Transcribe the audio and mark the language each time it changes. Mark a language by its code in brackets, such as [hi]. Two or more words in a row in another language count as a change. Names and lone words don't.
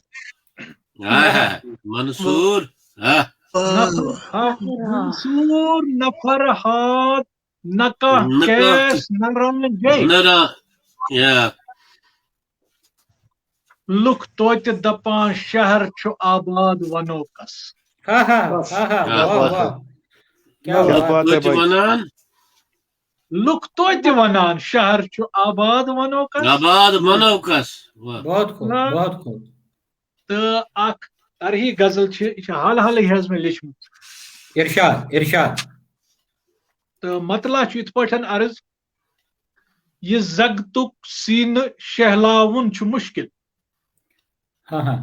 [ks] منصور. منصور نہ فرہاد، نہ کانٛہہ کیس نہ رانجے. لُکھ توتہِ دپان شہر چھُ آباد ونو کس. [ur] ہاں ہاں ہاں ہاں. واہ واہ. کیا بات ہے. [ks] ونان لُکھ توتہِ ونان شہر چھُ آباد ونو کس. آباد ونو کس. [ur] بہت خوب بہت خوب. [ks] تہٕ اکھ ترہی غزل چھِ، یہِ چھِ حال حالٕے حظ مےٚ لیچھمٕژ. [ur] ارشاد ارشاد. [ks] تہٕ مطلع چھُ یِتھ پٲٹھۍ عرض: یہِ زگتُک سیٖنہٕ شہلاوُن چھُ مُشکِل. [ur] ہاں ہاں.